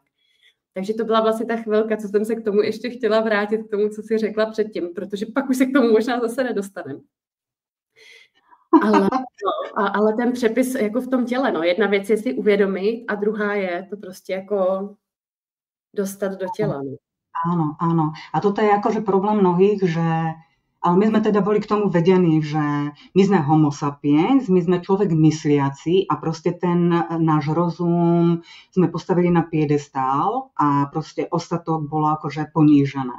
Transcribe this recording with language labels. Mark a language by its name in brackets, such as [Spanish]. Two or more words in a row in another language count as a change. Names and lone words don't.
[Czech] Takže to byla vlastně ta chvilka, co jsem se k tomu ještě chtěla vrátit, k tomu, co jsi řekla předtím, protože pak už se k tomu možná zase nedostaneme. Ale ten přepis jako v tom těle, no, jedna věc je si uvědomit a druhá je to prostě jako dostat do těla. No. [Slovak] Áno, áno. A toto je akože problém mnohých, že ale my sme teda boli k tomu vedení, že my sme [Latin] homo sapiens, [Slovak] my sme človek mysliaci a proste ten náš rozum sme postavili na piedestál a proste ostatok bolo akože ponížené.